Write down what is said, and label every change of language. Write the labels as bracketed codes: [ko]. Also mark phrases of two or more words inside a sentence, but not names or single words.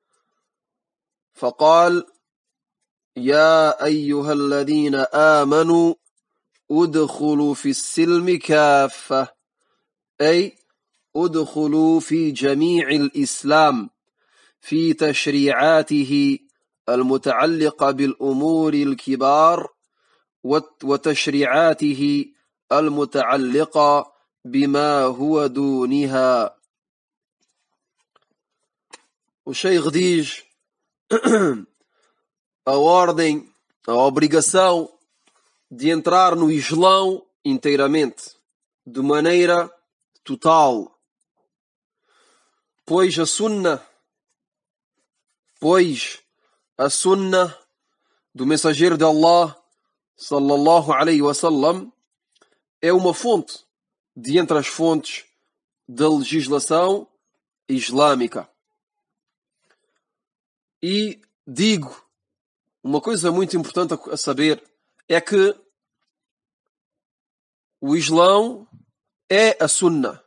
[ar] فقال: يا أيها الذين آمنوا ادخلوا في السلم كافة، أي ادخلوا في جميع الإسلام في تشريعاته المتعلقة بالأمور الكبار وتشريعاته المتعلقة بما هو دونها. [pt] O Sheikh diz a ordem, a obrigação de entrar no Islão inteiramente, de maneira total, pois a Sunnah do mensageiro de Allah [ar] صلى الله عليه وسلم [pt] é uma fonte de entre as fontes da legislação islâmica. E digo, uma coisa muito importante a saber é que o Islão é a Sunnah.